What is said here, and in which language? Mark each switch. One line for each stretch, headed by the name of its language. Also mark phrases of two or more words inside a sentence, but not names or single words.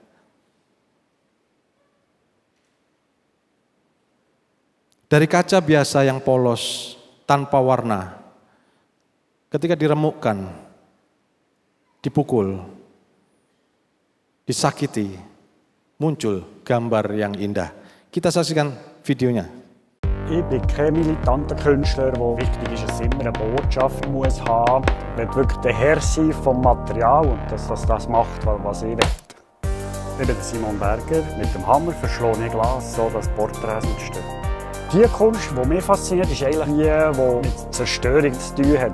Indonesian: Dari kaca biasa yang polos, tanpa warna, ketika diremukkan, dipukul, disakiti, muncul gambar yang indah. Kita saksikan videonya.
German: Ich bin kein militanter Künstler, wo wichtig ist, dass es immer eine Botschaft muss haben. Ich will wirklich der Herr sein vom Material und dass das macht, was ich will. Ich bin Simon Berger. Mit dem Hammer verschlage ich Glas, so dass Porträts entstehen. Die Kunst, die mich fasziniert, ist eigentlich die, die mit Zerstörung zu tun hat.